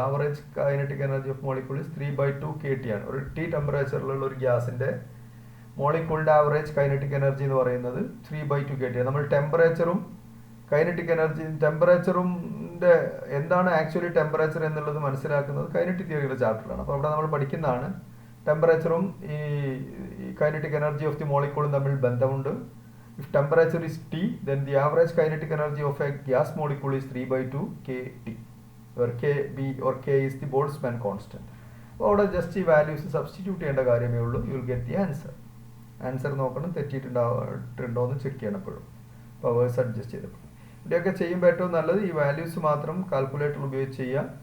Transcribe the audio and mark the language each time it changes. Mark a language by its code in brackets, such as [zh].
[en] average kinetic energy of molecule is [ml] 3/2 kT ആണ്. ഒരു T ടെമ്പറേച്ചറിലുള്ള ഒരു ഗ്യാസിൻ്റെ മോളിക്യൂളിൻ്റെ ആവറേജ് കൈനറ്റിക് എനർജി എന്ന് പറയുന്നത് 3/2 kT ആണ്. നമ്മൾ ടെമ്പറേച്ചറും കൈനറ്റിക് എനർജി, ടെമ്പറേച്ചറിൻ്റെ എന്താണ് ആക്ച്വലി ടെമ്പറേച്ചർ എന്നുള്ളത് മനസ്സിലാക്കുന്നത് കൈനറ്റിക് തിയറിയുടെ ചാപ്റ്ററിലാണ്. അപ്പോൾ അവിടെ നമ്മൾ പഠിക്കുന്നതാണ് ടെമ്പറേച്ചറും ഈ കൈനറ്റിക് എനർജി ഓഫ് ദി മോളിക്യൂളും തമ്മിൽ ബന്ധമുണ്ട്. [en] If temperature is T, then the average kinetic energy of a gas molecule is 3/2 kT, where Kb or K is the Boltzmann constant. [ml] അപ്പോൾ അവിടെ ജസ്റ്റ് ഈ വാല്യൂസ് സബ്സ്റ്റിറ്റ്യൂട്ട് ചെയ്യേണ്ട കാര്യമേ ഉള്ളൂ. [en] You will get the answer. [ml] Answer നോക്കണം, തെറ്റിയിട്ടുണ്ടോ എന്ന് check ചെയ്യണം എപ്പോഴും, പവേഴ്സ് അഡ്ജസ്റ്റ് ചെയ്തപ്പോൾ. ഇവിടെയൊക്കെ ചെയ്യുമ്പോൾ ഏറ്റവും നല്ലത് ഈ വാല്യൂസ് മാത്രം കാൽക്കുലേറ്റർ ഉപയോഗിച്ച് ചെയ്യുക.